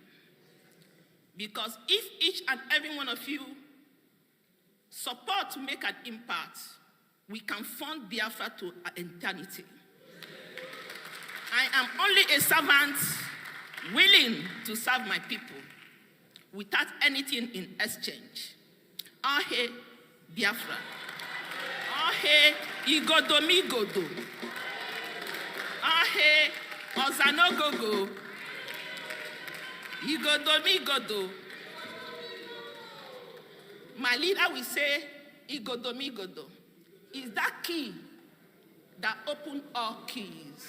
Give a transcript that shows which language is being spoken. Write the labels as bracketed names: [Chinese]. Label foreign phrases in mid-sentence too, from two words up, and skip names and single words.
[English] Because if each and every one of you support to make an impact, we can fund Biafra to eternity. I am only a servant willing to serve my people without anything in exchange. Ahe Biafra. Ahe Igodomigodo. Ahe Ozanogogo. Igodomigodo. My leader will say, Igodomigodo. Is that key that opens all keys.